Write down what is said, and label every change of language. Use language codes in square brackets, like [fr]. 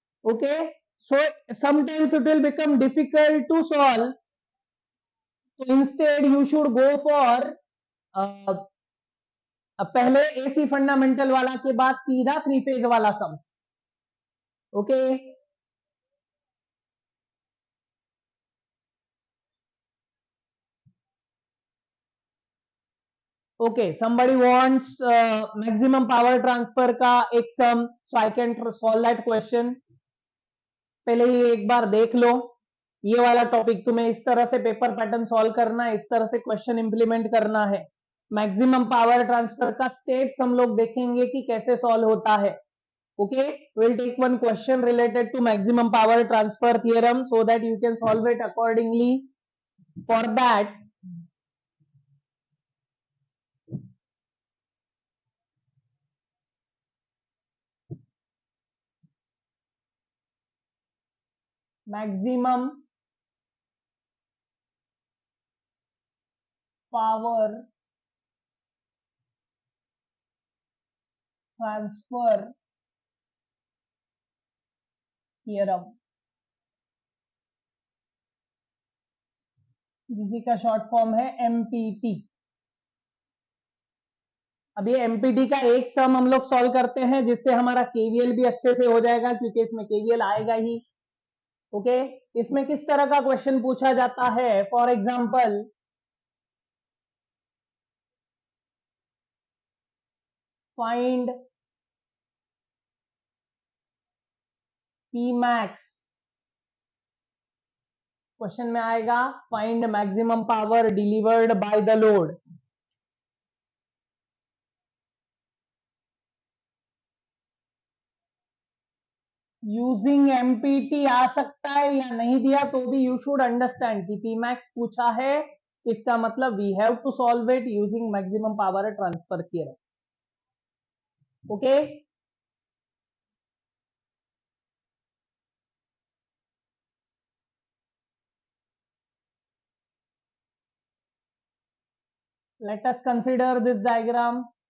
[en] okay, so sometimes it will become difficult to solve, तो instead you should go for [hi] पहले AC fundamental वाला के बाद सीधा 3 फेज वाला sums. [en] okay, okay, somebody wants maximum power transfer [hi] का एक सम, [en] so I can solve that question। [hi] पहले ही एक बार देख लो, ये वाला टॉपिक तुम्हें इस तरह से पेपर पैटर्न सॉल्व करना है, इस तरह से क्वेश्चन इंप्लीमेंट करना है। मैक्सिमम पावर ट्रांसफर का स्टेप्स हम लोग देखेंगे कि कैसे सॉल्व होता है। [en] Okay, we'll take one question related to maximum power transfer theorem so that you can solve it accordingly। For that, maximum power transfer theorem, [hi] जिसी का शॉर्ट फॉर्म है एमपीटी। अब ये एमपीटी का एक सम हम लोग सॉल्व करते हैं जिससे हमारा केवीएल भी अच्छे से हो जाएगा, क्योंकि इसमें केवीएल आएगा ही। ओके, इसमें किस तरह का क्वेश्चन पूछा जाता है? [en] For example, find P max. [hi] Question में आएगा [en] Find maximum power delivered by the load. Using MPT [hi] आ सकता है या नहीं दिया तो भी [en] you should understand कि P max [hi] पूछा है, इसका मतलब [en] We have to solve it using maximum power transfer theorem. Okay, let us consider this diagram.